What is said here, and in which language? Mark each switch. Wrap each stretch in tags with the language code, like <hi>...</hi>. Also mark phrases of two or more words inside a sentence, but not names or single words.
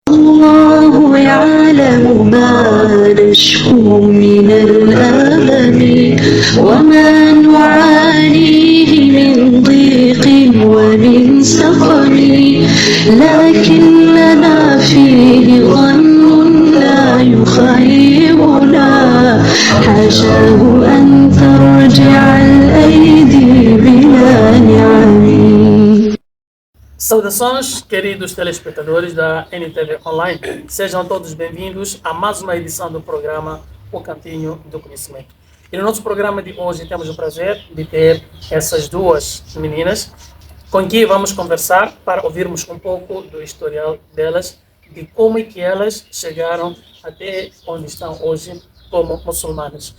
<ar>والله يعلم ما نشكو من الألم وما نعانيه من ضيق ومن سقم لكن لنا فيه ظن لا يخيبنا حاشاه أن ترجع الأيدي بلا نعم.</ar> <pt>Saudações, queridos telespectadores da NTV Online. Sejam todos bem-vindos a mais uma edição do programa O Cantinho do Conhecimento. E no nosso programa de hoje temos o prazer de ter essas duas meninas com quem vamos conversar para ouvirmos um pouco do historial delas, de como é que elas chegaram até onde estão hoje como muçulmanas.</pt>